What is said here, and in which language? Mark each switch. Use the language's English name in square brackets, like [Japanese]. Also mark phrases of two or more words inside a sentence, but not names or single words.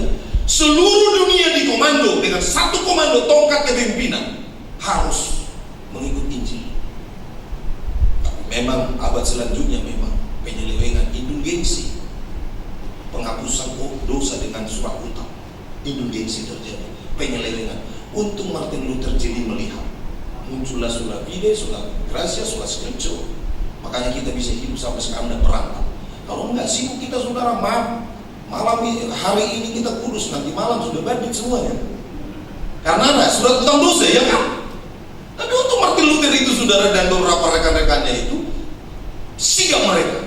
[Indonesian] Seluruh dunia dikomando dengan satu komando tongkat kepemimpinan, harus mengikut Injil. Tapi memang abad selanjutnya memang penyelewengan, indulgensi, penghapusan dosa dengan surat hutang, indulgensi terjadi, penyelewengan. Untung Martin Luther jeli melihat, muncullah [Latin] sola fide, sola gratia, sola scriptura. [Indonesian] Makanya kita bisa hidup sampai sekarang dan berangkat. Kalau enggak sibuk kita, saudara, malam hari ini kita kudus, nanti malam sudah bandit semuanya. Karena ada surat hutang dosa, ya kan? Tapi untuk Martin Luther itu, saudara, dan beberapa rekan-rekannya itu sigap mereka.